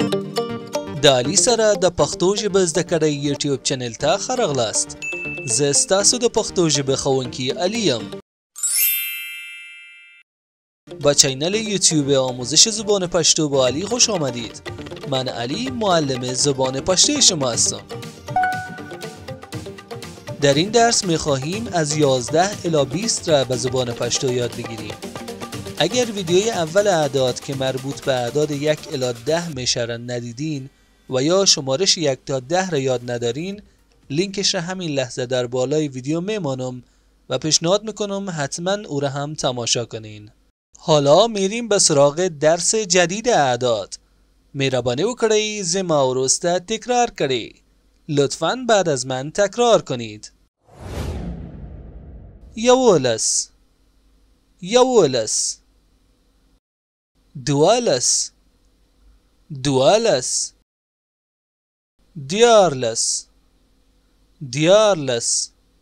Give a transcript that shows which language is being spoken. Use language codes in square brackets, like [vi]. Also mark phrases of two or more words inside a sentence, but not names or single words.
[ps] د علي سره د پښتو ژبې زده کړې یوټیوب چینل ته ښه راغلاست. زه ستاسو د پښتو ژبې ښوونکی علي یم. [fa] با چینل یوتیوب آموزش زبان پشتو با علی خوش آمدید. من علی معلم زبان پشتو شما هستم. در این درس می‌خواهیم از 11 الی 20 را به زبان پشتو یاد بگیریم. اگر ویدیوی اول اعداد که مربوط به اعداد 1 الی 10 میشه را ندیدین و یا شمارش 1 تا 10 را یاد ندارین، لینکش را همین لحظه در بالای ویدیو میمانم و پیشنهاد میکنم حتما او را هم تماشا کنین. حالا میریم به سراغ درس جدید اعداد. [ps] مهربانی وکړئ زما وروسته تکرار کړئ. [fa] لطفاً بعد از من تکرار کنید. [ps] یولس، یولس، دوالس، دوالس، دیارلس، دیارلس،